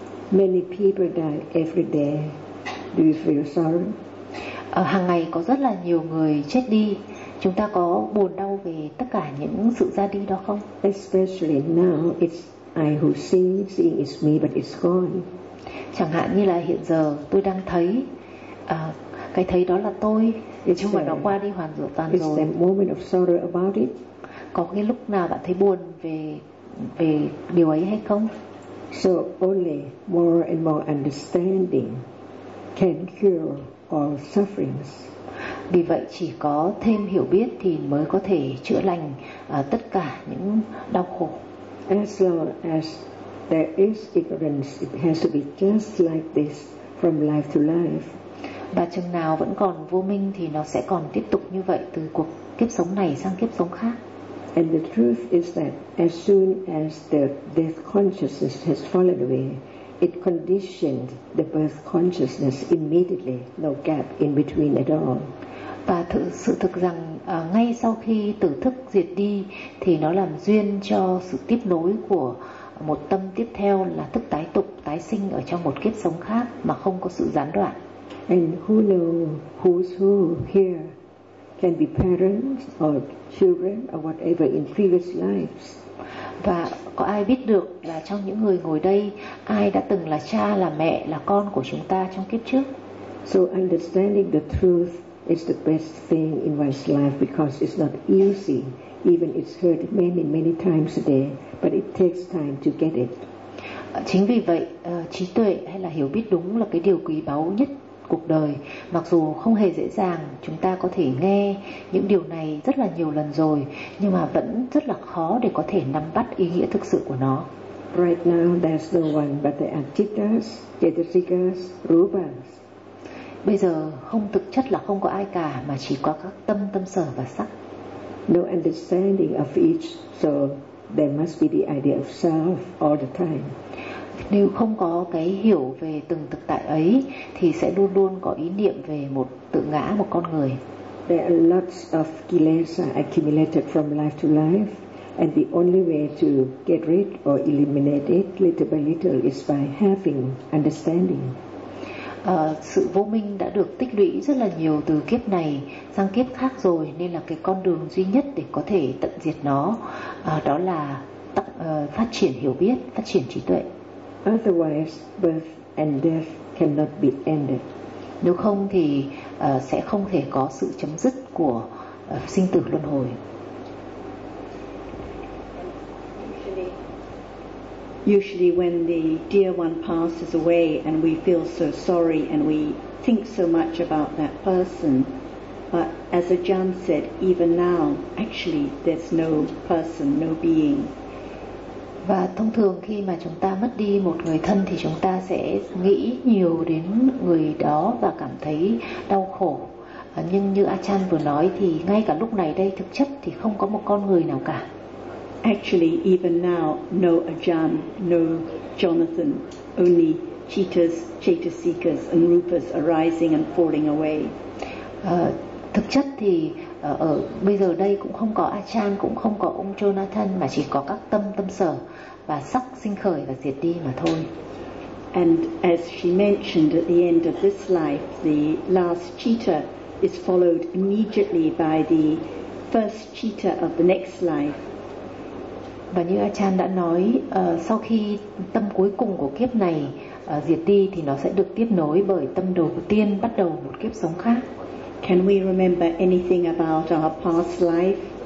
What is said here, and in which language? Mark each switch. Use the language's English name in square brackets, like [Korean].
[English] Many people die every day. Do you feel sorrow? [Vietnamese] Hàng ngày có rất là nhiều người chết đi. Chúng ta có buồn đau về tất cả những sự ra đi đó không? [English] Especially now it's I who see, seeing is me but it's gone. [Vietnamese] Chẳng hạn như là hiện giờ tôi đang thấy, cái thấy đó là tôi, nhưng mà nó qua đi hoàn toàn rồi. [English] It's the moment of sorrow about it. [Vietnamese] Có cái lúc nào bạn thấy buồn về điều ấy hay không? [English] So only more and more understanding can cure all sufferings. [Vietnamese] Vì vậy chỉ có thêm hiểu biết thì mới có thể chữa lành tất cả những đau khổ. [English] As long as there is ignorance, it has to be just like this from life to life. [Vietnamese] Và chừng nào vẫn còn vô minh thì nó sẽ còn tiếp tục như vậy từ cuộc kiếp sống này sang kiếp sống khác. [English] And the truth is that as soon as the death consciousness has fallen away, it conditioned the birth consciousness immediately, no gap in between at all. [Vietnamese] Và sự thực rằng ngay sau khi tử thức diệt đi thì nó làm duyên cho sự tiếp nối của một tâm tiếp theo là thức tái tục, tái sinh ở trong một kiếp sống khác mà không có sự gián đoạn. [English] And who know who's who here? Can be parents or children or whatever in previous lives. [Vietnamese] Và có ai biết được là trong những người ngồi đây ai đã từng là cha, là mẹ, là con của chúng ta trong kiếp trước? [English] So understanding the truth is the best thing in one's life because it's not easy. Even it's heard many, many times a day, but it takes time to get it. [Vietnamese] Chính vì vậy, trí tuệ hay là hiểu biết đúng là cái điều quý báu nhất cuộc đời. Mặc dù không hề dễ dàng, chúng ta có thể nghe những điều này rất là nhiều lần rồi, nhưng mà vẫn rất là khó để có thể nắm bắt ý nghĩa thực sự của nó. [English] Right now, there's no one but the Achittas, Chetasikas, Rupas. [Vietnamese] Bây giờ, không thực chất là không có ai cả, mà chỉ có các tâm, tâm sở và sắc. [English] No understanding of each, so there must be the idea of self all the time. [Vietnamese] Nếu không có cái hiểu về từng thực tại ấy thì sẽ luôn luôn có ý niệm về một tự ngã, một con người. [English] There are lots of kilesa accumulated from life to life, and the only way to get rid or eliminate it little by little is by having understanding. [Vietnamese] Sự vô minh đã được tích lũy rất là nhiều từ kiếp này sang kiếp khác rồi, nên là cái con đường duy nhất để có thể tận diệt nó đó là phát triển hiểu biết, phát triển trí tuệ. [English] Otherwise, birth and death cannot be ended. [Vietnamese] Nếu không thì sẽ không thể có sự chấm dứt của sinh tử luân hồi. [English] Usually when the dear one passes away and we feel so sorry and we think so much about that person, but as Ajahn said, even now, actually there's no person, no being. [Vietnamese] Và thông thường khi mà chúng ta mất đi một người thân thì chúng ta sẽ nghĩ nhiều đến người đó và cảm thấy đau khổ. Nhưng như Achan vừa nói thì ngay cả lúc này đây thực chất thì không có một con người nào cả. [English] Actually, even now, no Achan, no Jonathan, only Cheetahs, Chetasikas and Rupas arising and falling away. [Vietnamese] Thực chất thì ở bây giờ đây cũng không có Achan, cũng không có ông Jonathan, mà chỉ có các tâm, tâm sở và sắc sinh khởi và diệt đi mà thôi. [English] And as she mentioned at the end of this life, the last cheetah is followed immediately by the first cheetah of the next life. [Vietnamese] Và như Achan đã nói, sau khi tâm cuối cùng của kiếp này diệt đi thì nó sẽ được tiếp nối bởi tâm đầu tiên bắt đầu một kiếp sống khác. [English] Can we remember anything about our past life?